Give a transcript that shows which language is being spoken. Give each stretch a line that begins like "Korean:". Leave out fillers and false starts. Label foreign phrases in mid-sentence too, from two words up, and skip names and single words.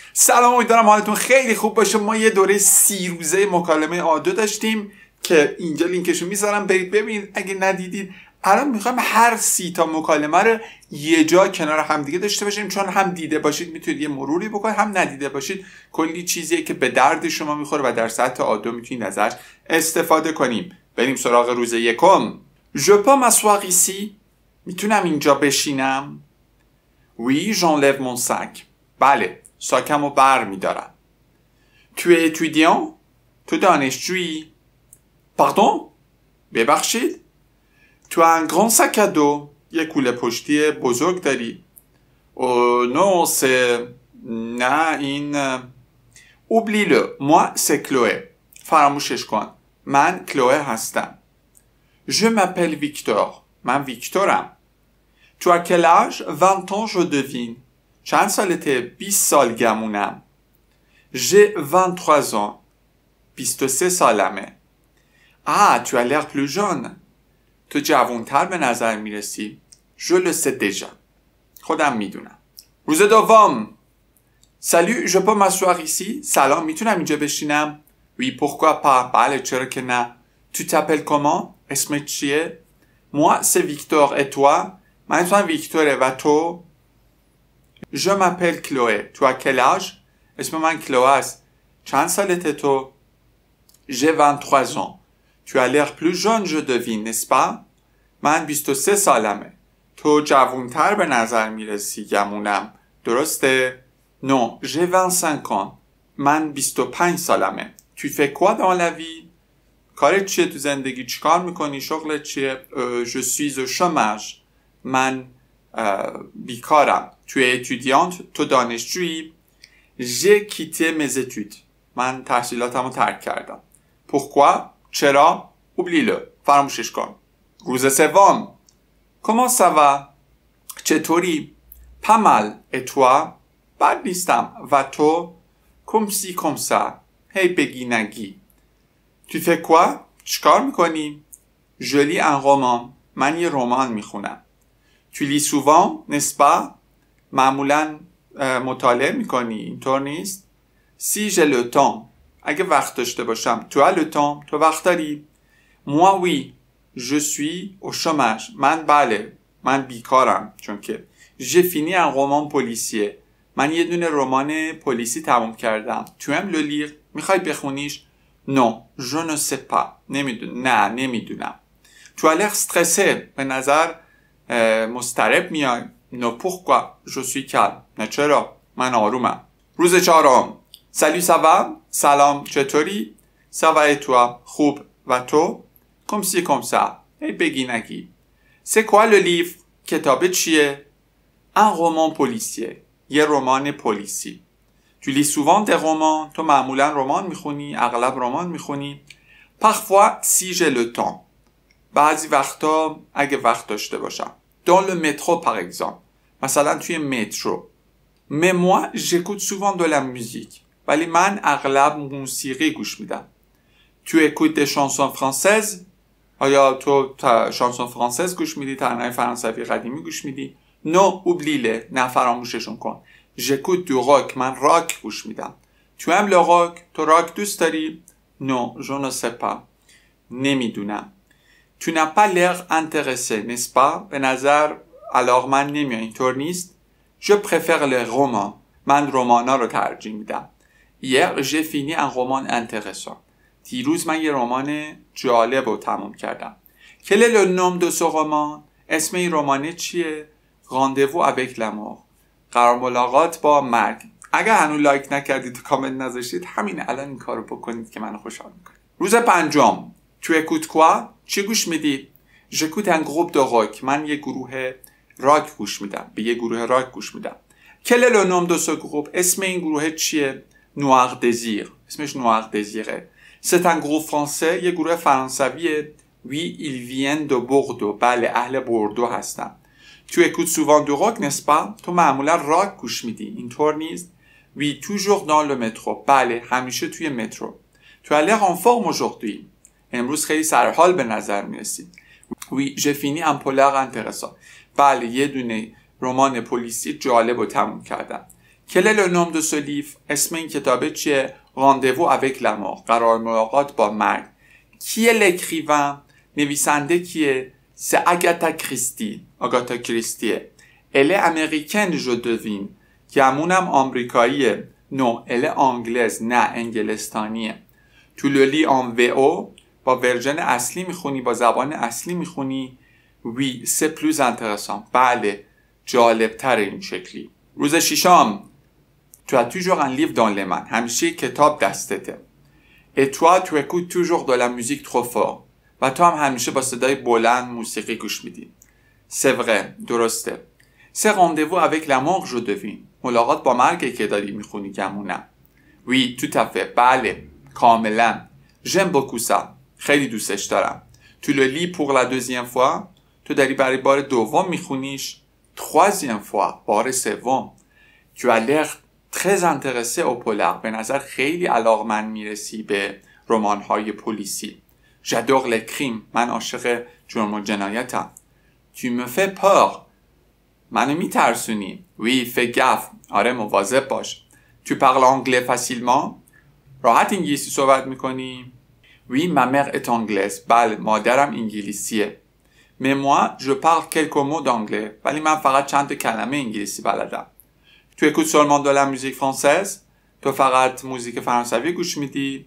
Persian: سلام، امیدوارم حالتون خیلی خوب باشه. ما یه دوره 30 روزه مکالمه A2 داشتیم که اینجا لینکشو میذارم برید ببینید اگه ندیدید. الان میخوایم هر 30 تا مکالمه رو یه جا کنار هم دیگه داشته باشیم، چون هم دیده باشید میتونید یه مروری بکنید، هم ندیده باشید کلی چیزیه که به درد شما میخوره و در سطح A2 میتونید ازش استفاده کنیم. بریم سراغ روز یکم.
French: Je peux m'asseoir ici؟
Persian: میتونم اینجا بشینم؟
French: Oui, j'enlève mon sac.
Persian: بله، ساکمو بر میدارم.
French: Tu es étudiant؟
Persian: تو دانشجویی؟ Pardon؟
French: ببخشید؟ Tu as un grand sac à dos.
Persian: یه کوله پشتی بزرگ داری.
French: Oh non, c'est...
Persian: نه این...
French: Oublie-le. Moi, c'est Chloé.
Persian: فراموشش کن. من کلوه هستم.
French: Je m'appelle Victor.
Persian: من ویکتورم.
French: Tu as quel âge? 20 ans, je devine.
Persian: چند سالته؟ 20 سال گمونم.
French: J'ai 23 ans. 23 سالمه. Ah, tu as l'air plus jeune.
Persian: تو جوانتر به نظر میرسی.
French: Je le sais déjà.
Persian: خودم میدونم. روز دوم.
French: Salut, je peux m'asseoir ici?
Persian: سلام، میتونم اینجا بشینم؟
French: Oui, pourquoi pas?
Persian: بله، چرا که نه.
French: Tu t'appelles comment?
Persian: اسمت چیه؟
French: Moi, c'est Victor. Et toi?
Persian: من اسمم ویکتوره و تو؟
French: Je m'appelle Chloé. Tu as quel âge?
Persian: اسم من کلوه است. چند سالته تو؟
French: J'ai 23 ans. Tu as l'air plus jeune, je devine, n'est-ce pas?
Persian: من 23 سالمه. تو جوانتر به نظر میرسی گمونم.
French: درسته؟ Non, j'ai 25 ans.
Persian: من 25 سالمه.
French: Tu fais quoi dans la vie?
Persian: کارت چیه تو زندگی؟ چیکار میکنی؟ شغلت چیه؟
French: Je suis au chômage.
Persian: من بیکارم.
French: Tu es étudiante.
Persian: تو دانشجویی.
French: J'ai quitté mes études.
Persian: من تحصیلاتمو ترک کردم.
French: Pourquoi? چرا؟ Oublie-le.
Persian: فراموشش کن. روز سوم.
French: Comment ça va? چطوری؟ Pas mal. Et toi?
Persian: بد نیستم. و تو؟
French: Comme ci, comme ça.
Persian: هی بگی نگی.
French: Tu fais quoi?
Persian: چیکار میکنی؟
French: Je lis un roman.
Persian: من یه رمان میخونم.
French: Tu lis souvent, n'est-ce pas?
Persian: معمولاً مطالعه میکنی، اینطور نیست؟
French: Si j'ai le temps.
Persian: اگه وقت داشته باشم.
French: Tu as le temps.
Persian: تو وقت داری؟
French: Moi oui. Je suis au chômage.
Persian: من بیکارم. چون که
French: j'ai fini un roman policier.
Persian: من یه دونه رمان پلیسی تموم کردم.
French: Tu aimes le lire?
Persian: میخوای بخونیش؟
French: Non, je ne sais pas. نمیدونم. Tu as l'air stressé.
Persian: به نظر مضطرب میای.
French: Non, pourquoi? Je suis calme.
Persian: نه چرا؟ من آرومم. روز چهارم.
French: Salut, ça va?
Persian: سلام، چطوری؟
French: Ça va et toi?
Persian: خوب. و تو؟
French: Comme ci, comme ça.
Persian: هی بگی نگی.
French: C'est quoi le livre?
Persian: کتاب چیه؟
French: Un roman policier.
Persian: یه رمان پلیسی.
French: Tu lis souvent des romans.
Persian: تو معمولا رمان میخونی؟ اغلب رمان میخونی؟
French: Parfois, si j'ai le temps.
Persian: بعضی وقتا اگه وقت داشته باشم.
French: Dans le métro par exemple.
Persian: مثلا توی مترو.
French: Mais moi, j'écoute souvent de la musique.
Persian: ولی من اغلب موسیقی گوش میدم.
French: Tu écoutes des chansons françaises?
Persian: آیا تو
French: chanson française
Persian: گوش میدی؟ ترانه‌های فرانسوی قدیمی گوش میدی؟
French: No, oublie-le.
Persian: نه، فراموششون کن.
French: J'écoute du rock.
Persian: من راک گوش میدم.
French: Tu aimes le rock?
Persian: تو راک دوست داری؟
French: Non, je ne sais pas. نمیدونم. Tu n'as pas l'air intéressé, n'est-ce pas?
Persian: به نظر علاقمند نمیای، اینطور نیست؟
French: Je préfère les romans.
Persian: من رمانا رو ترجیح میدم.
French: Hier, j'ai fini un roman intéressant.
Persian: دیروز من یه رمان جالب رو تموم کردم.
French: Quel est le nom de ce roman?
Persian: اسم این رمان چیه؟
French: Rendez-vous avec la mort.
Persian: قرار ملاقات با مرگ. اگر هنوز لایک نکردید و کامنت نذاشتید، همین الان این کارو بکنید که منو خوشحال میکنه. روز پنجم.
French: Tu écoutes quoi?
Persian: چی گوش میدی؟
French: J'écoute un groupe de rock.
Persian: من یه گروه راک گوش میدم. به یه گروه راک گوش میدم.
French: Quel est le nom de ce groupe?
Persian: اسم این گروه چیه؟ Noir Désir. اسمش Noir Désirه.
French: C'est un groupe français.
Persian: یه گروه فرانسویه.
French: Oui, ils viennent de Bordeaux.
Persian: بله، اهل بوردو هستن.
French: Tu écoutes souvent du rock, n'est-ce pas?
Persian: تو معمولا راک گوش میدی، اینطور نیست؟
French: Oui, toujours dans le métro.
Persian: بله، همیشه توی مترو.
French: Tu as l'air en forme aujourd'hui.
Persian: امروز خیلی سرحال به نظر میرسی.
French: Oui, j'ai fini un polar intéressant.
Persian: بله، یه دونه رمان پلیسی جالب رو تموم کردم.
French: Quel est le nom de ce livre؟
Persian: اسم این کتابه چیه؟
French: Rendez-vous avec la mort.
Persian: قرار ملاقات با مرگ.
French: Qui est l'écrivain؟
Persian: نویسنده کیه؟ C'est Agatha Christie. آگاتا کریستیه.
French: Elle est américaine, je devine.
Persian: گمونم آمریکاییه.
French: Non, elle est anglaise.
Persian: نه، انگلستانیه.
French: Tu le lis en VO؟
Persian: با ورژن اصلی میخونی، با زبان اصلی میخونی. Oui, c'est plus intéressant. بله، جالبتر این شکلی. روز ششم.
French: Tu as toujours un livre dans les mains.
Persian: همیشه کتاب دستته.
French: Et toi, tu écoutes toujours de la musique trop fort.
Persian: و تو هم همیشه با صدای بلند موسیقی گوش میدی.
French: C'est vrai, درسته. C'est rendez-vous avec la mort, je devine.
Persian: ملاقات با مرگ که داری میخونی گمونم.
French: Oui, tout à fait.
Persian: بله، کاملا.
French: J'aime beaucoup ça.
Persian: خیلی دوستش دارم.
French: Tu le lis pour la deuxième fois.
Persian: تو داری برای بار دوم میخونیش.
French: Troisième fois.
Persian: بار سوم.
French: Tu as l'air très intéressé au polar.
Persian: به نظر خیلی علاقمند میرسی به رمان‌های پلیسی.
French: J'adore les crimes.
Persian: من عاشق جرم و جنایتم.
French: Tu me fais peur.
Persian: منو میترسونی.
French: Oui, fais gaffe.
Persian: آره، مواظب باش.
French: Tu parles anglais facilement.
Persian: راحت انگلیسی صحبت میکنی.
French: Oui, ma mère est anglaise.
Persian: بله، مادرم انگلیسیه.
French: Mais moi, je parle quelques mots d'anglais.
Persian: ولی من فقط چند تا کلمه انگلیسی بلدم.
French: Tu écoutes seulement de la musique française?
Persian: تو فقط موزیک فرانسوی گوش میدی؟